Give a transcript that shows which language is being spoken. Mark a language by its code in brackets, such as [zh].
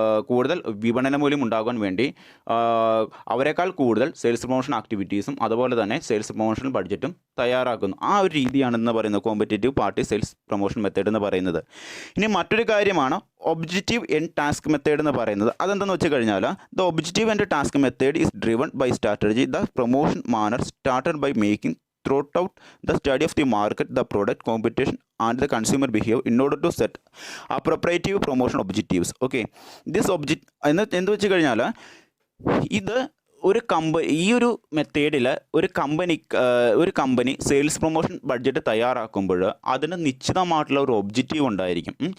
[ml] കൂടുതൽ വിപണന മൂല്യം ഉണ്ടാകാൻ വേണ്ടി അവരെക്കാൾ കൂടുതൽ സെയിൽസ് പ്രൊമോഷൻ ആക്ടിവിറ്റീസും അതുപോലെ തന്നെ സെയിൽസ് പ്രൊമോഷൻ ബഡ്ജറ്റും തയ്യാറാക്കുന്നു. ആ ഒരു രീതിയാണെന്ന് പറയുന്നത് competitive party sales promotion method എന്ന് പറയുന്നത്. ഇനി മറ്റൊരു കാര്യമാണ് ഒബ്ജക്റ്റീവ് എൻഡ് ടാസ്ക് മെത്തേഡ് എന്ന് പറയുന്നത്. അതെന്തെന്ന് വെച്ച് കഴിഞ്ഞാൽ [en] The objective and task method is driven by strategy the promotion manner started by making throughout the study of the market, the product, competition and the consumer behavior in order to set appropriate promotion objectives. Okay, this object [ml] എന്ത് വെച്ച് കഴിഞ്ഞാൽ ഇത് ഈ ഒരു മെത്തേഡിൽ ഒരു company sales promotion budget തയ്യാറാക്കുമ്പോൾ അതിന് നിശ്ചിതമായിട്ടുള്ള ഒരു ഒബ്ജക്റ്റീവ് ഉണ്ടായിരിക്കും.